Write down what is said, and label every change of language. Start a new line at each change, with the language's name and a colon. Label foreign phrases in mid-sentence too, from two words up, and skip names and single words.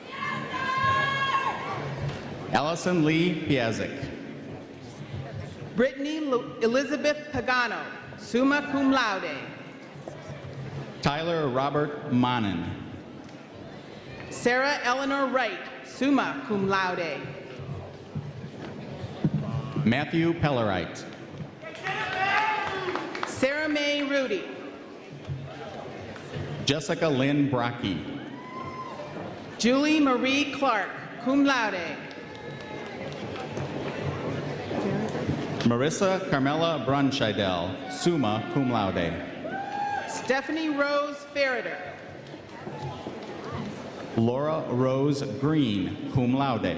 English: Allison Lee Piazik. Brittany Elizabeth Pagano,
Latin: summa cum laude.
English: Tyler Robert Monin. Sarah Eleanor Wright,
Latin: summa cum laude.
English: Matthew Pellerite. Sarah Mae Rudy. Jessica Lynn Brocky. Julie Marie Clark,
Latin: cum laude.
English: Marissa Carmela Brunscheidel,
Latin: summa cum laude.
English: Stephanie Rose Ferreter. Laura Rose Green,
Latin: cum laude.